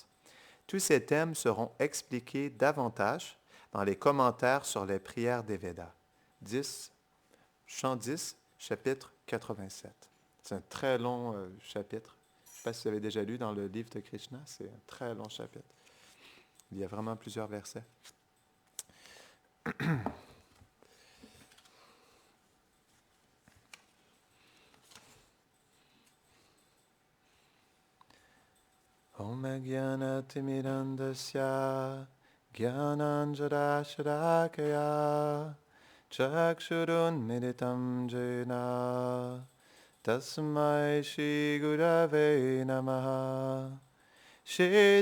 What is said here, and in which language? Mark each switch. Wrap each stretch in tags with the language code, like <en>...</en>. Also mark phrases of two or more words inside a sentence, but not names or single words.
<fr>Tous ces thèmes seront expliqués davantage dans les commentaires sur les prières des Védas. 10, chant 10, chapitre 87. C'est un très long chapitre. Je ne sais pas si vous avez déjà lu dans le livre de Krishna, c'est un très long chapitre. Il y a vraiment plusieurs versets.</fr> <sa>ॐ ज्ञान-तिमिरन्दस्य ज्ञानाञ्जन-शरकाय चक्षुरुन्मीलितम् जेन तस्मै श्री गुरवे नमः श्री</sa>